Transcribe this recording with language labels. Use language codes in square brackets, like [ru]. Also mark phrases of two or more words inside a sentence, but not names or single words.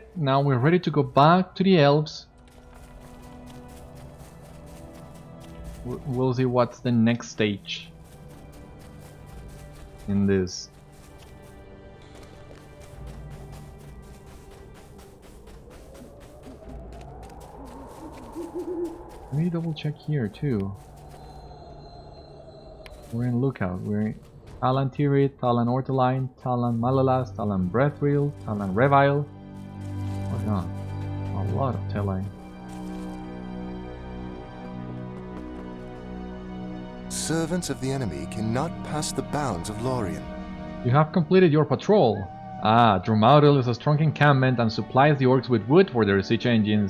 [en] Now we're ready to go back to the Elves. We'll see what's the next stage in this. Let me double check here too. We're in Lookout. We're in Talan Tirit, Talan Ortoline, Talan Malalas, Talan Breathril, Talan Revile. Oh god, a lot of Talan. servants of the enemy cannot pass the bounds of Lorien. You have completed your patrol. Drumaudil is a strong encampment and supplies the orcs with wood for their siege engines.